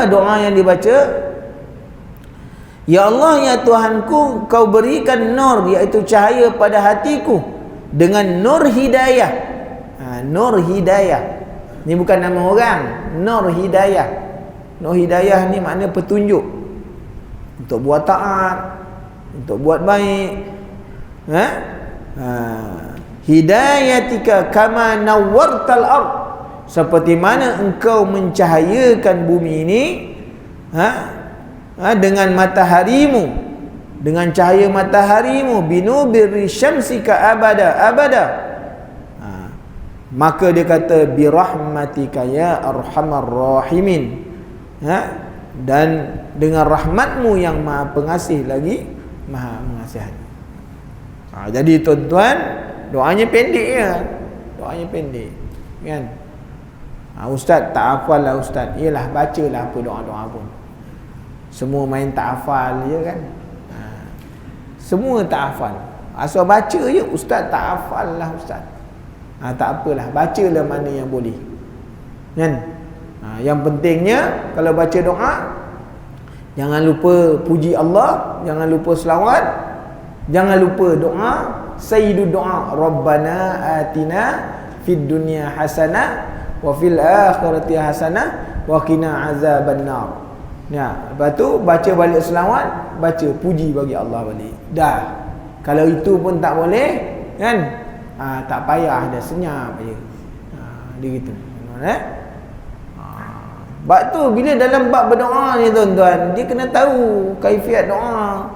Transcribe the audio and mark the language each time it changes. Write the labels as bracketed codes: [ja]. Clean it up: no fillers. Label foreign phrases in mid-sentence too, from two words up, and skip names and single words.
[ms] Doa yang dibaca, Ya Allah, ya Tuhanku, Kau berikan nur, iaitu cahaya pada hatiku dengan nur hidayah. Nur hidayah ni bukan nama orang. Nur hidayah. Nur hidayah ni makna petunjuk untuk buat taat, untuk buat baik. [ar] هدايتك كما نورت الأرض, [ms] seperti mana engkau mencahayakan bumi ini dengan mataharimu, dengan cahaya mataharimu, [ar] بنور شمسك أبدا. [ms] Maka dia kata [ar] برحمتك يا أرحم الراحمين, [ms] dan dengan rahmatmu yang maha pengasih lagi maha mengasihani. Jadi tuan-tuan, doanya pendek ya. Doanya pendek kan. Ustaz tak hafal lah ustaz. Yalah, bacalah apa doa-doa pun. Semua main tak hafal je kan. Semua tak hafal. Asal baca je, ustaz tak hafal lah ustaz. Tak apalah, bacalah mana yang boleh. Kan? Yang pentingnya kalau baca doa, jangan lupa puji Allah, jangan lupa selawat, jangan lupa doa [ar] سيد الدعاء, ربنا آتنا في الدنيا حسنة وفي الآخرة حسنة وقنا عذاب النار. [ms] Lepas tu baca balik selawat, baca puji bagi Allah balik. Dah. Kalau itu pun tak boleh, kan? Tak payah, dah senyap je. Dia gitu. Sebab tu bila dalam bab berdoa ni tuan-tuan, dia kena tahu kaifiat doa.